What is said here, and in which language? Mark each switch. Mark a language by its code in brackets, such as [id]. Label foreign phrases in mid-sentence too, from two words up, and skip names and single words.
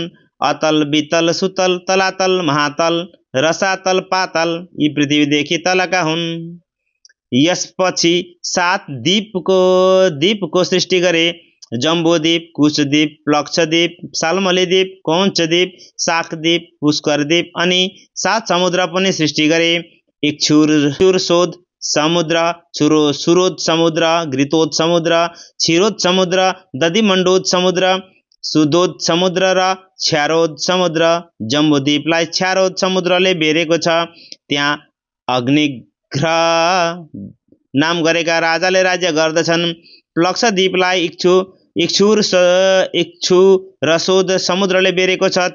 [ne] अतल, वितल, सुतल, तलातल, महातल, रसातल, पातल यी पृथ्वीदेखि तलका हुन्। यसपछि 7 द्वीपको सृष्टि गरे। जम्बूद्वीप, कुशद्वीप, प्लक्षद्वीप, साल्मलीद्वीप, कौञ्चद्वीप, शाकद्वीप, पुष्करद्वीप अनि 7 समुद्र पनि सृष्टि गरे। इक्षुरशोध समुद्र, सुरोध समुद्र, घृतोद समुद्र, क्षीरोद समुद्र, दधिमण्डोद समुद्र, सुधोद समुद्र र क्षारोद समुद्र। जम्बूद्वीपलाई क्षारोद समुद्रले बेरेको छ। त्यहाँ अग्निग्रह नाम गरेका राजाले राज्य गर्दछन्। प्लक्षद्वीपलाई इक्षुरशोध समुद्रले बेरेको छ।